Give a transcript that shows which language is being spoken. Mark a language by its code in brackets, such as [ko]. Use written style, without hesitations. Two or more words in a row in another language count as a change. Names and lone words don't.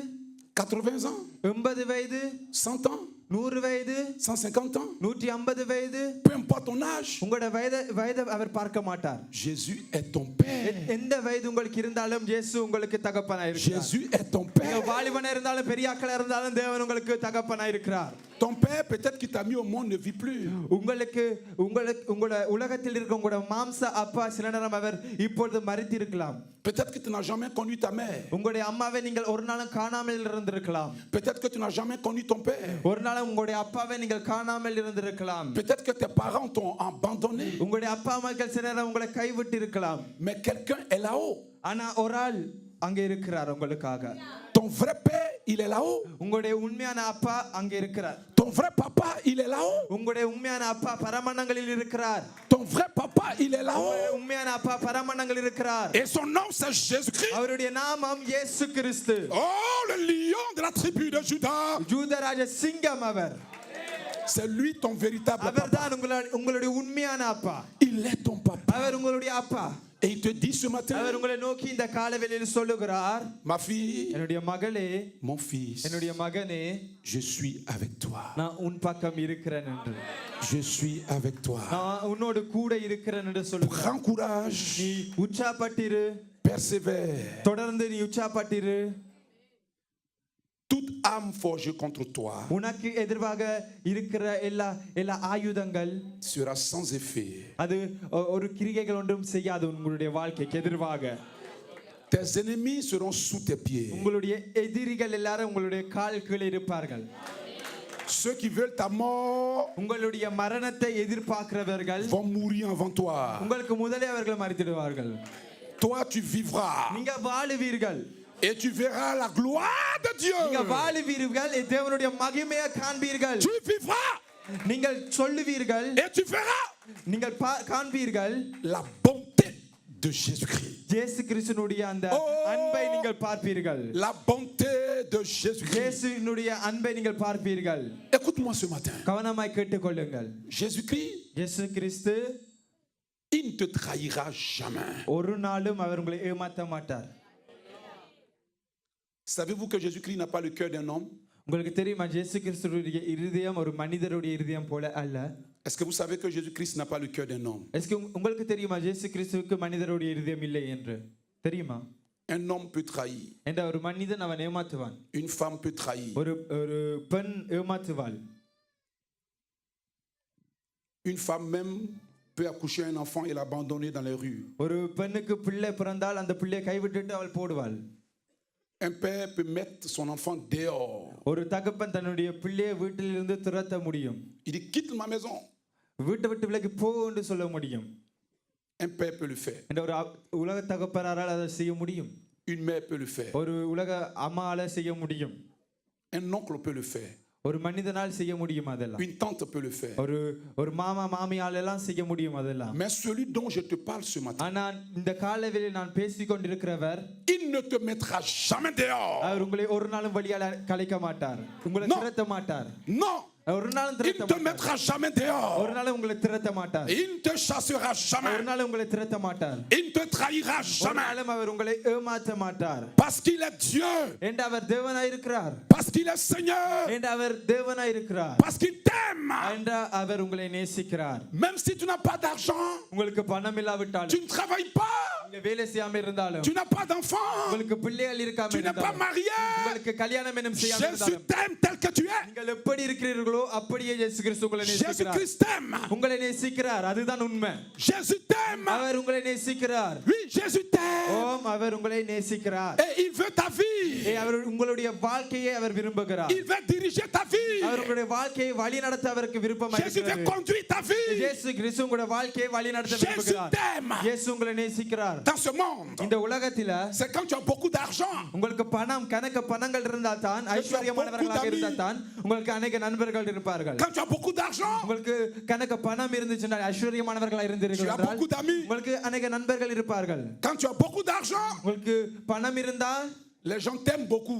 [fr] 80 ans? [ta] 80 வயது? [fr] 100 ans? [ta] 100 வயது? [fr] 150 ans? [ta] 150 வயது? [fr] Peu importe ton âge. [ta] உங்களுடைய வயதை அவர் பார்க்க மாட்டார். [fr] Jésus est ton Père. [ta] எந்த வயது உங்களுக்கு இருந்தாலும் இயேசு உங்களுக்கு தகப்பனாய் இருக்கிறார். [fr] Jésus est ton [ta] நீங்க [fr] Père. [ta] வாலிபனா இருந்தாலும் பெரிய ஆட்களா இருந்தாலும் தேவன் உங்களுக்கு தகப்பனாய் இருக்கிறார். [fr] Ton Père, peut-être qui t'a mis au monde, ne vit plus. [ta] உங்களோட உலகத்தில் இருக்க உங்களோட மாம்ச அப்பா சில நேரம் அவர் இப்பொழுது மரித்திருக்கலாம். [fr] Peut-être que tu n'as jamais connu ta mère. [ta] உங்களுடைய அம்மாவை நீங்கள் ஒரு நாளும் காணாமல் இருந்திருக்கலாம். [fr] Peut-être que tu n'as jamais connu ton père. [ta] ஒரு நாளும் உங்களுடைய அப்பாவை நீங்கள் காணாமல் இருந்திருக்கலாம். [fr] Peut-être que tes parents t'ont abandonné. [ta] உங்களுடைய அப்பா அம்மாக்கள் சில நேரம் உங்களை கைவிட்டு இருக்கலாம். [fr] Mais quelqu'un est là-haut. [ta] ஆனா ஒரு ஆள் அங்கே இருக்கிறார் உங்களுக்காக. [fr] Ton vrai père, il est là-haut. [ta] உங்களுடைய உண்மையான அப்பா அங்கே இருக்கிறார். [fr] Ton vrai papa, il est là-haut. [ta] உங்களுடைய உண்மையான அப்பா பரமண்டங்களில் இருக்கிறார். [fr] Ton vrai papa, il est là-haut. [ta] உண்மையான அப்பா பரமண்டங்களில் இருக்கிறார். [fr] Et son nom, c'est Jésus-Christ. [ta] அவருடைய நாமம் இயேசு கிறிஸ்து. [fr] Oh, le lion de la tribu de Judas. [ta] யூதராஜ சிங்கம் அவர். [fr] C'est lui ton véritable papa. [ta] அவர்தான் உங்களுடைய உண்மையான அப்பா. [fr] Il est ton papa. [ta] அவர் உங்களுடைய அப்பா. [fr] Et il te dit ce matin, [ta] அவர் உங்களை நோக்கி இந்த காலவேளையில் சொல்லுகிறார், [fr] ma fille, [ta] என்னுடைய மகளே, [fr] mon fils, [ta] என்னுடைய மகனே, [fr] je suis avec toi. [ta] நான் உன் பக்கம் இருக்கிறேன் என்று. [fr] Je suis avec toi. [ta] நான் உன்னோடு கூட இருக்கிறேன் என்று சொல்லுகிறார். [fr] Prends courage. [ta] நீ உற்சாகப்பட்டிரு. [fr] Persévère. [ta] தொடர்ந்து நீ உற்சாகப்பட்டிரு. [fr] Toute arme forgée contre toi [ta] உனக்கு எதிராக இருக்கிற எல்லா ஆயுதங்கள் [fr] sera sans effet. [ta] அது ஒரு கிரியைகள் ஒன்றும் செய்யாது உங்களுடைய வாழ்க்கைக்கு எதிராக. [fr] Tes ennemis seront sous tes pieds. [ta] உங்களுடைய எதிரிகள் எல்லாரும் உங்களுடைய கால் கீழே இருப்பார்கள். [fr] Ceux qui veulent ta mort [ta] உங்களுடைய மரணத்தை எதிர்பார்க்கிறவர்கள் [fr] vont mourir avant toi. [ta] உங்களுக்கு முதலே அவர்கள் மரித்திடுவார்கள். [fr] Toi, tu vivras. [ta] நீங்க வாழுவீர்கள். [fr] Et tu verras la gloire de Dieu. [ta] நீங்க வாழுவீர்கள், தேவனுடைய மகிமையை காண்பீர்கள். [fr] Tu vivras. [ta] நீங்கள் சொல்லுவீர்கள். [fr] Et tu verras. [ta] நீங்கள் காண்பீர்கள். [fr] La bonté de Jésus-Christ. [ta] இயேசு கிறிஸ்துவினுடைய அந்த அன்பை நீங்கள் பார்ப்பீர்கள். [fr] La bonté de Jésus-Christ. [ta] இயேசுவினுடைய அன்பை நீங்கள் பார்ப்பீர்கள். [fr] Écoute-moi ce matin. [ta] கவனமாய் கேட்டுக்கொள்ளுங்கள். [fr] Jésus-Christ, [ta] இயேசு கிறிஸ்து [fr] il ne te trahira jamais. [ta] ஒரு நாளும் அவர் உங்களை ஏமாற்ற மாட்டார். [fr] Savez-vous que Jésus-Christ n'a pas le cœur d'un homme? [ta] உங்களுக்கு தெரியுமா இயேசு கிறிஸ்துவினுடைய இருதயம் ஒரு மனிதருடைய இருதயம் போல அல்ல. [fr] Est-ce que vous savez que Jésus-Christ n'a pas le cœur d'un homme? Est-ce que [ta] உங்களுக்கு தெரியுமா இயேசு கிறிஸ்துவுக்கு மனிதருடைய இருதயம் இல்லை என்று தெரியுமா? [fr] Un homme peut trahir. [ta] என்ற ஒரு மனிதன் அவன் ஏமாற்றுவான். [fr] Une femme peut trahir. [ta] ஒரு பெண் ஏமாற்றுவாள். [fr] Une femme même peut accoucher un enfant et l'abandonner dans les rues. [ta] ஒரு பெண்ணுக்கு பிள்ளை பிறந்தால் அந்த பிள்ளையை கைவிட்டுட்டு அவள் போடுவாள். [fr] Un père peut mettre son enfant dehors. [ta] ஒரு தகப்பன் தன்னுடைய பிள்ளையை வீட்டிலிருந்து துரத்த முடியும். [fr] Il dit quitte ma maison. [ta] வீட்டை விட்டு விலகி போ என்று சொல்ல முடியும். [fr] Un père peut le faire. [ta] என்ற ஒரு உலக தகப்பனாரால் அதை செய்ய முடியும். [fr] Une mère peut le faire. [ta] ஒரு உலக அம்மாவால செய்ய முடியும். [fr] Un oncle peut le faire. [ta] ஒரு மனிதனால் செய்ய முடியும் அதெல்லாம். [fr] Une tante peut le faire. [ta] ஒரு மாமா மாமியால எல்லாம் செய்ய முடியும் அதெல்லாம். [fr] Mais celui dont je te parle ce matin, [ta] ஆனா இந்த காலவெளியில் நான் பேசிக் கொண்டிருக்கிறவர், [fr] il ne te mettra jamais dehors. [ta] அவர் உங்களை ஒரு நாளும் வழியால கலைக்க மாட்டார், உங்களை திரட்ட மாட்டார். [fr] Non. [ta] ஒரு நாளும் [fr] Il ne te mettra jamais dehors. [ta] ஒரு நாளும் உங்களை திரட்ட மாட்டார். [fr] Il ne te chassera jamais. [ta] ஒரு நாளும் உங்களை திரட்ட மாட்டார். [fr] Il ne te trahira [ta] ஒரு [fr] jamais. [ta] நாளும் அவர் உங்களை ஏமாற்ற மாட்டார். [fr] Parce qu'il est Dieu. [ta] என்று அவர் தேவனாய் இருக்கிறார். [fr] Parce qu'il est Seigneur. [ta] என்று அவர் தேவனாய் இருக்கிறார். [fr] Parce qu'il t'aime. [ta] என்று அவர் உங்களை நேசிக்கிறார். [fr] Même si tu n'as pas d'argent, [ta] உங்களுக்கு பணம் இல்லாவிட்டாலும், [fr] tu ne travailles pas, [ta] நீங்க வேலை செய்யாம இருந்தாலும், [fr] tu n'as pas d'enfant, [ta] உங்களுக்கு பிள்ளைகள் இருக்காம [fr] tu n'es pas [ta] இருந்தாலும், [fr] marié, [ta] உங்களுக்கு கல்யாணம் என்னும் செய்யாம [fr] Jésus [ta] இருந்தாலும், [fr] t'aime tel que tu es. [ta] நீங்கள் எப்படி இருக்கிறீர்களோ அப்படியே இயேசு கிறிஸ்து உங்களை நேசிக்கிறார். [fr] Jésus-Christ t'aime. [ta] உங்களை நேசிக்கிறார், அதுதான் உண்மை. [fr] Jésus t'aime. [ta] அவர் உங்களை நேசிக்கிறார். [fr] Oui, Jésus t'aime. [ta] ஓம், அவர் உங்களை நேசிக்கிறார். [fr] Et il veut ta vie. [ta] அவர் உங்களுடைய வாழ்க்கையை அவர் விரும்புகிறார். [fr] Il veut diriger ta vie. [ta] அவர் உங்களுடைய வாழ்க்கையை வழி நடத்த அவருக்கு விருப்பமாக [fr] Jésus veut [ta] இருக்கிறது. [fr] conduire ta vie. [ta] இயேசு கிறிஸ்து உங்களுடைய வாழ்க்கையை வழி நடத்த விரும்புகிறார். [fr] Jésus t'aime. [ta] இயேசு உங்களை நேசிக்கிறார். [fr] Dans ce monde, [ta] இந்த உலகத்தில [fr] c'est quand tu as beaucoup d'argent. [ta] உங்களுக்கு பணம் கணக்கு பணங்கள் இருந்தால் தான், ஐஸ்வர்யமானவர்களாக இருந்தால் தான் உங்களுக்கு அநேக நண்பர்கள் இருப்பார்கள். [fr] Quand tu as beaucoup d'argent, [ta] உங்களுக்கு கணக்கு பணம் இருந்துச்சுன்னா, ஐஸ்வர்யமானவர்களாக இருந்தீர்கள் [fr] tu as [ta] என்றால் [fr] beaucoup d'amis. [ta] உங்களுக்கு அநேக நண்பர்கள் இருப்பார்கள். [fr] Quand tu as beaucoup d'argent, [ta] உங்களுக்கு பணம் இருந்தால் [fr] les gens t'aiment beaucoup.